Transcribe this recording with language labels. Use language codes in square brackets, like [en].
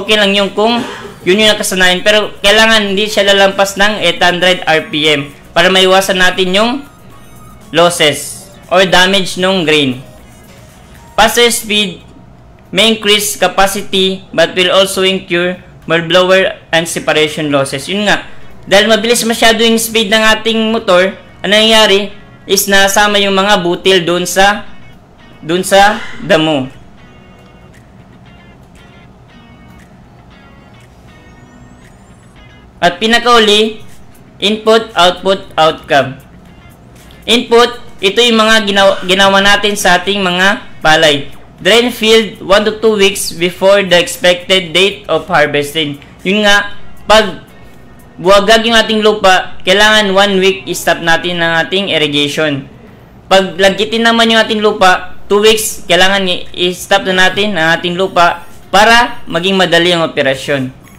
[tl] Okay lang yung kung yun yung nakasanayan. Pero kailangan hindi siya lalampas ng 800 RPM para maiwasan natin yung losses or damage ng grain. [en] Faster speed may increase capacity but will also incur more blower and separation losses. [tl] Yun nga, dahil mabilis masyado yung speed ng ating motor, ang nangyayari is nasama yung mga butil doon sa damo. At pinakauli, input, output, outcome. Input, ito yung mga ginawa natin sa ating mga palay. [en] Drain field 1 to 2 weeks before the expected date of harvesting. [tl] Yun nga, pag buwagag yung ating lupa, kailangan 1 week i-stop natin ng ating irrigation. Pag lagkitin naman yung ating lupa, 2 weeks, kailangan i-stop na natin ang ating lupa para maging madali ang operasyon.